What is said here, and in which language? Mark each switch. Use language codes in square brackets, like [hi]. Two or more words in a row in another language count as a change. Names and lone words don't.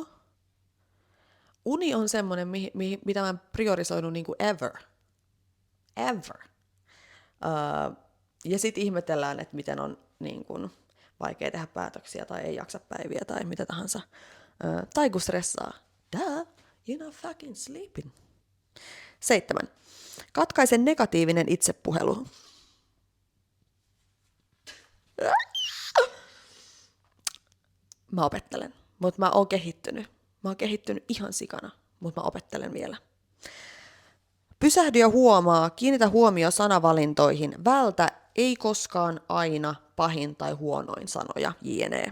[fi] Uni on semmoinen, mitä mä en priorisoinut niin kuin ever. Ja sitten ihmetellään, että miten on niin kuin vaikea tehdä päätöksiä tai ei jaksa päiviä tai mitä tahansa. Tai kun stressaa. [en] Duh, you're not fucking sleeping. [fi] 7. Katkaise negatiivinen itsepuhelu. Mä opettelen, mutta mä oon kehittynyt. Mä oon kehittynyt ihan sikana, mutta mä opettelen vielä. Pysähdy ja huomaa, kiinnitä huomio sanavalintoihin, vältä ei koskaan aina pahin tai huonoin sanoja, jne.